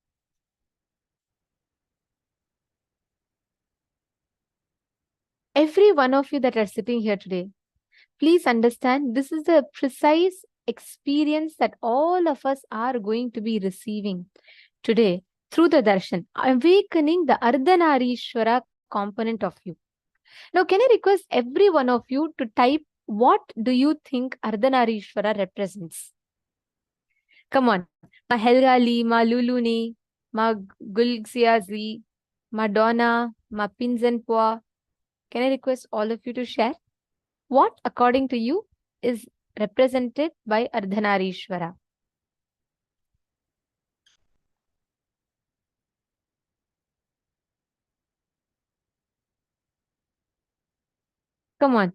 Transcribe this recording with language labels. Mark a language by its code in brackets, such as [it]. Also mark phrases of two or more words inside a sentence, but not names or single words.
[en] Every one of you that are sitting here today, please understand this is the precise experience that all of us are going to be receiving today through the darshan, awakening the Ardhanareeshwara component of you. Now, can I request every one of you to type, what do you think Ardhanareeshwara represents? Come on. Ma Helga Lee, Ma Lulu ni, Ma Gulxiazi, Ma Donna, Mapins and Poa, can I request all of you to share? What, according to you, is represented by Ardhanareeshwara? Come on.